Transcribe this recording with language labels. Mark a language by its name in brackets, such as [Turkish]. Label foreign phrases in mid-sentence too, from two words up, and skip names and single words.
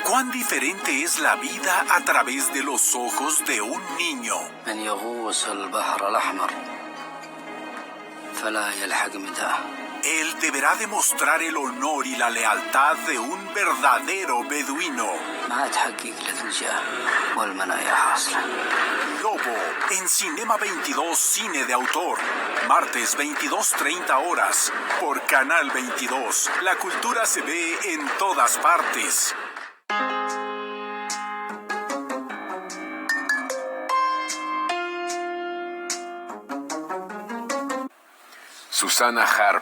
[Spanish] cuán diferente es la vida a través de los ojos de un niño. [Arabic] من يغوص البحر الأحمر فلا يلحق متاعه. [Spanish] Él deberá demostrar el honor y la lealtad de un verdadero beduino. [Arabic] ما تحقق لك الجاه والمنايا حاصلة. [Spanish] Lobo, en Cinema 22 Cine de Autor. Martes 22:30 horas. Por Canal 22. La cultura se ve en todas partes. Susana Harp.